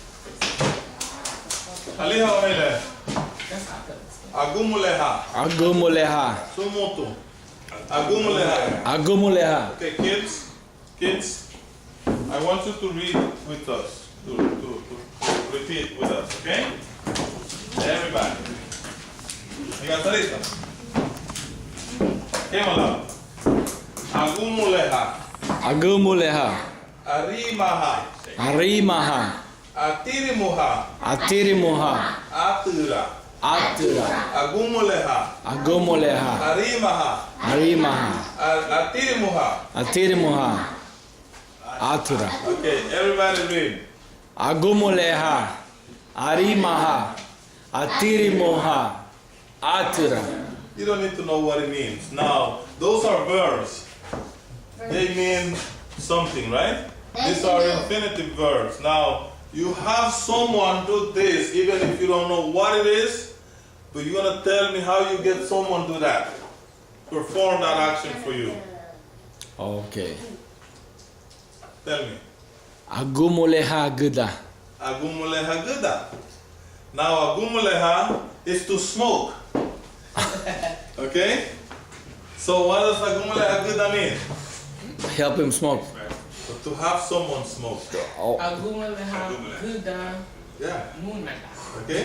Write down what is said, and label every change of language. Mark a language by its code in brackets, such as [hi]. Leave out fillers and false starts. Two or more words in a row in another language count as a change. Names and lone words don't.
[cab] Aliha omele. Agumuleha. Agumuleha. Sumutu. Agumuleha. Agumuleha. [en] Okay, kids, I want you to read with us, to repeat with us, okay? Everybody. You got lista? [cab] Hemala. Agumuleha. Agumuleha. Arimaha. Arimaha. Atirimuha. Atirimuha. Atura. Atura. Agumuleha. Agumuleha. Arimaha. Arimaha. Atirimuha. Atirimuha. Atura. [en] Okay, everybody read. [cab] Agumuleha. Arimaha. Atirimuha. Atura. [en] You don't need to know what it means. Now, those are verbs. They mean something, right? These are infinitive verbs. Now, you have someone do this, even if you don't know what it is, but you're gonna tell me how you get someone to that, perform that action for you. Okay. Tell me. [cab] Agumuleha gida. Agumuleha gida. [en] Now agumuleha is to smoke. Okay? So what does [cab] agumuleha gida [en] mean? Help him smoke. So to have someone smoke. Oh, Yeah. Okay?